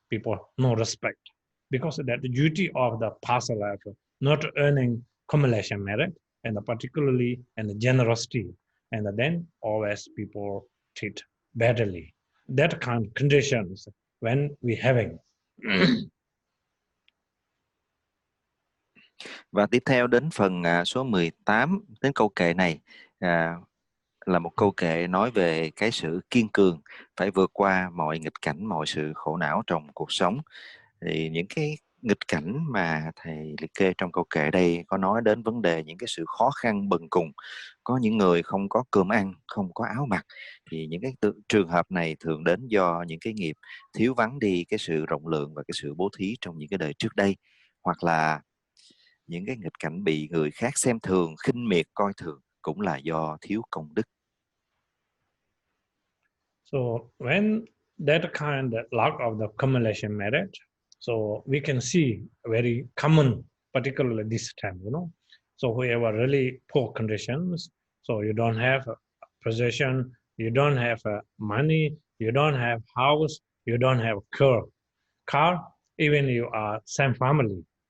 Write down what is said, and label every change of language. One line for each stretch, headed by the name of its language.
English: People no respect because that the duty of the past life, not earning accumulation merit, and particularly and the generosity, and then always people treat badly. That kind of conditions when we having.
Vietnamese: Và tiếp theo đến phần số 18, đến câu kệ này là một câu kệ nói về cái sự kiên cường, phải vượt qua mọi nghịch cảnh, mọi sự khổ não trong cuộc sống. Thì những cái nghịch cảnh mà thầy liệt kê trong câu kệ đây có nói đến vấn đề những cái sự khó khăn bần cùng. Có những người không có cơm ăn, không có áo mặc. Thì những cái trường hợp này thường đến do những cái nghiệp thiếu vắng đi cái sự rộng lượng và cái sự bố thí trong những cái đời trước đây, hoặc là những cái nghịch cảnh bị người khác xem thường, khinh miệt, coi thường cũng là do thiếu công đức.
English: So when that kind of lack of the accumulation merit, so we can see very common, particularly this time, So whoever really poor conditions, so you don't have a possession, you don't have money, you don't have house, you don't have car, even you are same family.